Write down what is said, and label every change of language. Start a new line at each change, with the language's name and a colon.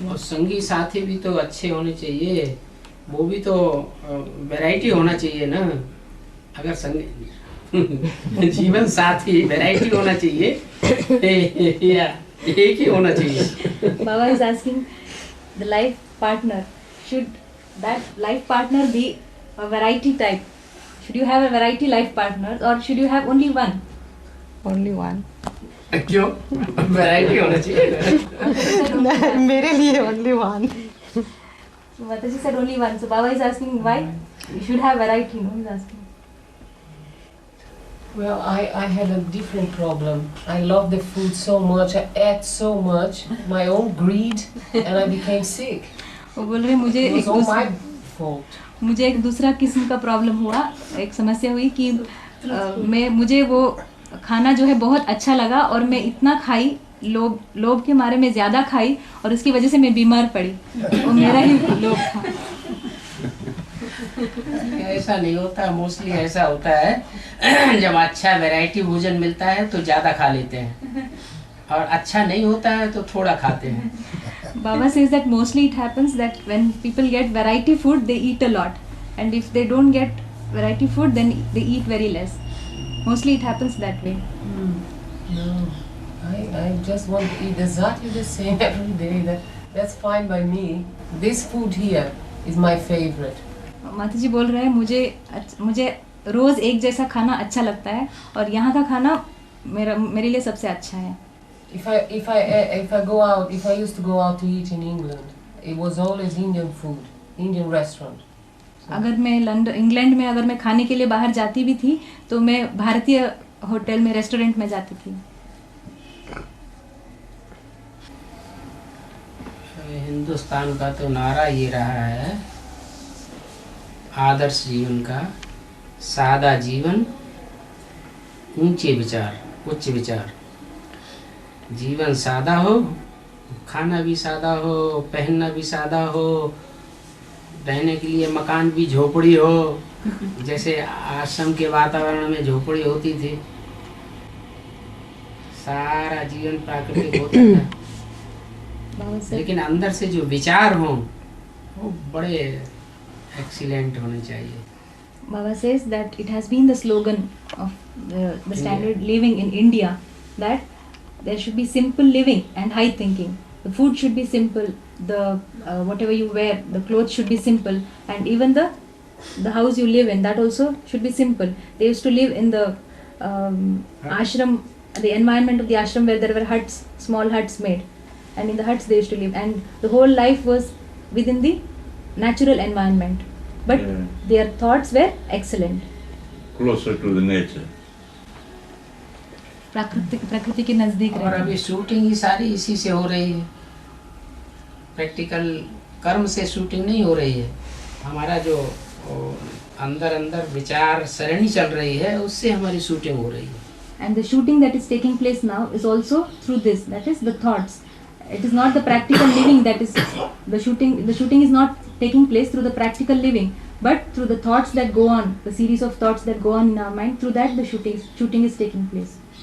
Hindi: और संगी साथी भी तो अच्छे होने चाहिए, वो भी तो वैरायटी होना चाहिए ना। अगर संगी जीवन साथी वैरायटी होना चाहिए या एक ही होना चाहिए।
English: Baba is asking the life partner, should that life partner be a variety type? Should you have a variety life partner or should you have only one? Only one.
Hindi: क्यों? वैरायटी होना चाहिए। मेरे लिए
English: only one. So Mataji said only one. So Baba is asking why you should have variety. No, he's asking. Well, I had a different problem. I loved the food so much, I ate so much, my own greed, and I became sick.
Hindi: वो बोल रहे मुझे
English: It was all my fault.
Hindi: मुझे एक दूसरा किस्म का problem हुआ, एक समस्या हुई कि मुझे वो खाना जो है बहुत अच्छा लगा और मैं इतना खाई, लोभ के मारे में ज़्यादा खाई और उसकी वजह से मैं बीमार पड़ी। वो मेरा ही लोभ था। ऐसा नहीं होता, मोस्टली ऐसा होता है जब अच्छा वैरायटी भोजन मिलता है तो ज़्यादा खा लेते हैं और अच्छा नहीं होता है तो थोड़ा खाते हैं।
English: Baba says that mostly it happens that when people get variety food, they eat a lot, and if they don't get variety food, then they eat very less. Mostly it happens that way. No, I just want to eat exactly the same every day. That's fine by me. This food here is my favorite.
Hindi: माता जी बोल रहे हैं मुझे रोज़ एक जैसा खाना अच्छा लगता है और यहाँ का खाना मेरे लिए सबसे अच्छा है।
English: If I used to go out to eat in England, it was always Indian food, Indian restaurant.
Hindi: अगर मैं इंग्लैंड में अगर मैं खाने के लिए बाहर जाती भी थी तो मैं भारतीय होटल में, रेस्टोरेंट में जाती थी। हिंदुस्तान का तो नारा ये रहा है, आदर्श जीवन का सादा जीवन, ऊंचे विचार, उच्च विचार। जीवन सादा हो, खाना भी सादा हो, पहनना भी सादा हो, रहने के लिए मकान भी झोपड़ी हो, जैसे आश्रम के वातावरण में झोपड़ी होती थी। सारा जीवन प्राकृतिक होता है, लेकिन अंदर से जो विचार हो वो बड़े एक्सीलेंट होने चाहिए।
English: Baba says that it has been the slogan of the standard living in India that there should be simple living and high thinking. The food should be simple, the whatever you wear, the clothes should be simple, and even the house you live in, that also should be simple. They used to live in the ashram, the environment of the ashram where there were huts, small huts made, and in the huts they used to live, and the whole life was within the natural environment, but their thoughts were excellent. Closer to the nature.
Hindi: प्रकृति के नजदीक। और अभी shooting ही सारी इसी से हो रही है, प्रैक्टिकल कर्म से शूटिंग नहीं हो रही है। हमारा जो अंदर विचार सरणी चल रही है उससे हमारी शूटिंग हो रही है।
English: And the shooting that is taking place now is also through this, that is the thoughts. It is not the practical living that is the shooting. The shooting is not taking place through the practical living, but through the thoughts that go on, the series of thoughts that go on in our mind. Through that, the shooting is taking place.